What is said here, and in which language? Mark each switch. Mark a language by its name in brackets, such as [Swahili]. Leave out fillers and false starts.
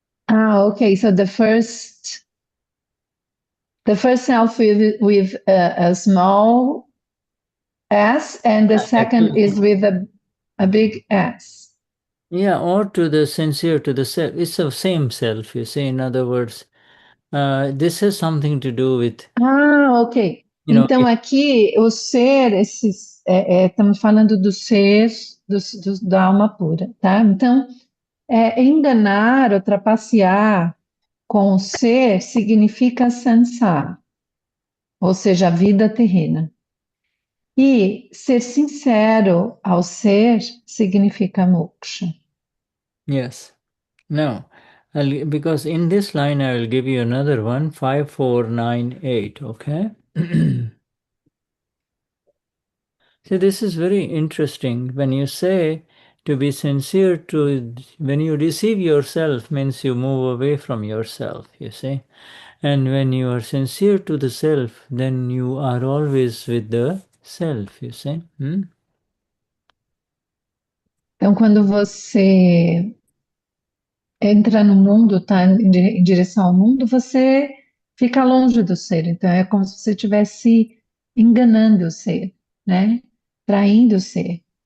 [English] Okay, so the first self with a small S, and the second is with a big S. Yeah, or to the sincere to the self. It's the same self, you see. In other words, this has something to do with, Ok. [Portuguese] Então, aqui, o ser, estamos falando do ser, da alma pura, tá? Então, enganar, ou trapacear com o ser significa samsara, ou seja, a vida terrena. E ser sincero ao ser significa moksha. [English] yes. No. because in this line I will give you another one, 5498, okay? See, this is very interesting. When you say to be sincere to, when you deceive yourself, means you move away from yourself, you see. And when you are sincere to the self, then you are always with the self, you see. [Portuguese] Então, quando você entra no mundo, está em direção ao mundo, você fica longe do ser. Então, é como se você estivesse enganando o ser, né? Traindo o ser.